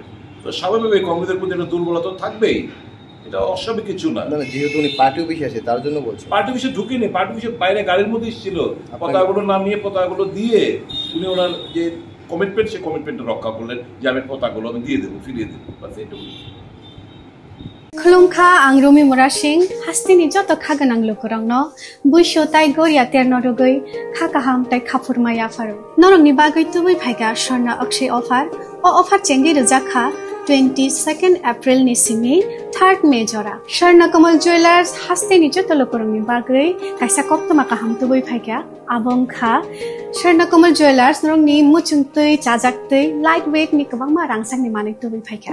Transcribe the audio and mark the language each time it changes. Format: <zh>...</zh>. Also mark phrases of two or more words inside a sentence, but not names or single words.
<bn>তো স্বাভাবিক কংগ্রেসের প্রতি একটা দুর্বলতা থাকবেই, এটা অস্বাভাবিক কিছু না। যেহেতু উনি পার্টি অফিসে আছে তার জন্য বলছে। পার্টি অফিসে ঢুকেনি, পার্টি অফিসে বাইরে গাড়ির মধ্যে ছিল, পতাকাগুলো নাম নিয়ে পতাকাগুলো দিয়ে উনি ওনার যে কমিটমেন্ট, সে কমিটমেন্টটা রক্ষা করলেন যে আমি পতাকাগুলো আমি দিয়ে দেবো, ফিরিয়ে দেবো, বাস এইটুকু।</bn> <trp>खुलुमखा आं रमि मुरा सिंह हास्तिनि जत खागोनां लोगोरांनो बैसो ताइ गरिया तेरनरुगै खाकाहाम ताइ खाफुरमाया फारो नरंनि बागै तुबै फाइगा स्वर्णा अक्षय अफार चेंगि रजाखा 22 एप्रिल नि सिमी 3 मे जरा स्वर्ण कमल ज्वेलर्स हास्तिनि जत लोगोरांनि बागै काइसा कप्तमा काहाम तुबै फाइगा आबंखा स्वर्ण कमल ज्वेलर्स नरंनि मुचुंतै चाजाक्तै</trp> <en>light weight</en> <trp>नि गोबांमा रांसांनि मानै तुबै फाइगा</trp>